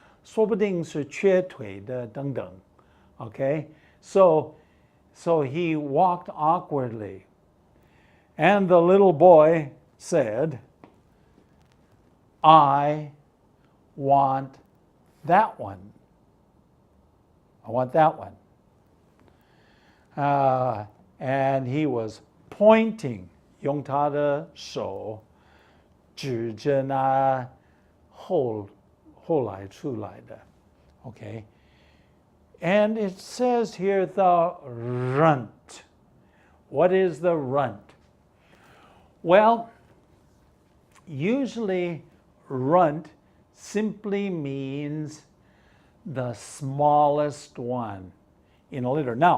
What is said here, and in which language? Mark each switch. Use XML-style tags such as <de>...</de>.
<zh>说不定是缺腿的等等.</zh> <en>Okay? So he walked awkwardly. And the little boy said, I want that one. I want that one. And he was pointing,</en> <zh>用他的手指着那后来出来的.</zh> <en>Okay? And it says here the runt. What is the runt? Well, usually runt simply means the smallest one in a litter.</en>